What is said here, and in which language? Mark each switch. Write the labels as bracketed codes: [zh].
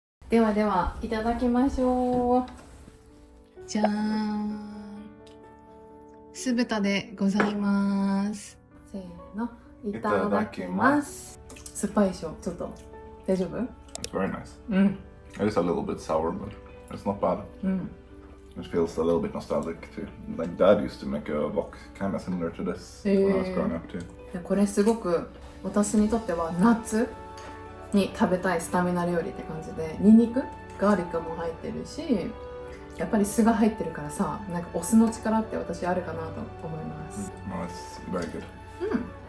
[ja] ではではいただきましょう。じゃーん、酢豚でございます。せーの、いただきます。酸っぱいでしょ、ちょっと大丈夫？ [en] It's very nice. [ja] うん。 [en] It is a little bit sour, but it's not bad. [ja] うん。 [en] It feels a little bit nostalgic too. Like Dad used to make a wok kind of similar to this when I was growing up too. [ja] これすごく私にとっては夏に食べたいスタミナ料理って感じで、ニンニク、ガーリックも入ってるし、やっぱり酢が入ってるからさ、なんかお酢の力って私あるかなと思います。 [en] No, it's very good. [ja] うん。